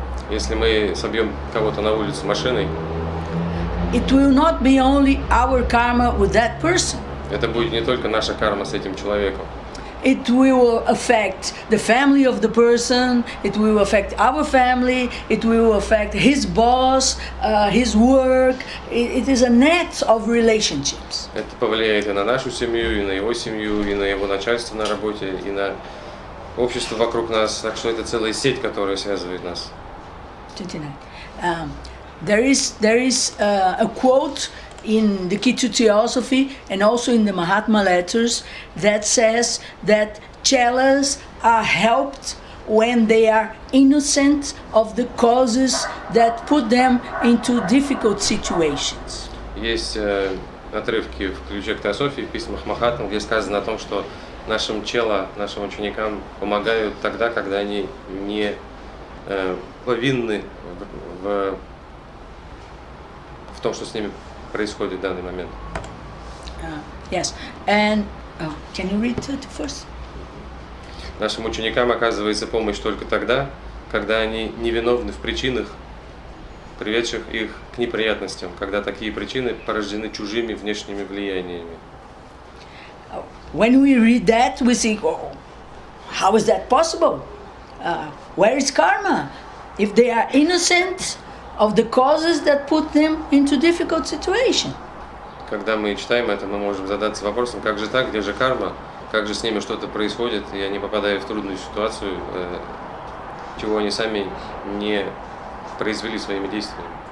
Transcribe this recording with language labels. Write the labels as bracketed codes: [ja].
[ru] Если мы собьем кого-то на улице машиной, [en] it will not be only our karma with that person. [ru] это будет не только наша карма с этим человеком. [en] It will affect the family of the person, it will affect our family, it will affect his boss, his work. It is a net of relationships. [ru] Это повлияет и на нашу семью, и на его семью, и на его начальство на работе, и на общество вокруг нас. Так что это целая сеть, которая связывает нас. 29. [en] There is a quote in the key to Theosophy and also in the Mahatma letters that says that chelas are helped when they are innocent of the causes that put them into difficult situations. [ru] Есть отрывки в ключе к Теософии, в письмах Махатмы, где сказано о том, что нашим чела, нашим ученикам помогают тогда, когда они не повинны в том, что с ними происходит в данный момент. [en] Yes, and can you read it first? [ru] Нашим ученикам оказывается помощь только тогда, когда они невиновны в причинах, приведших их к неприятностям, когда такие причины порождены чужими внешними влияниями. [en] When we read that, we think, oh, how is that possible? Where is karma? If they are innocent of the causes that put them into difficult situation. [ru] Когда мы читаем это, мы можем задаться вопросом, как же так, где же карма, как же с ними что-то происходит, и они попадают в трудную ситуацию, чего они сами не произвели своими действиями.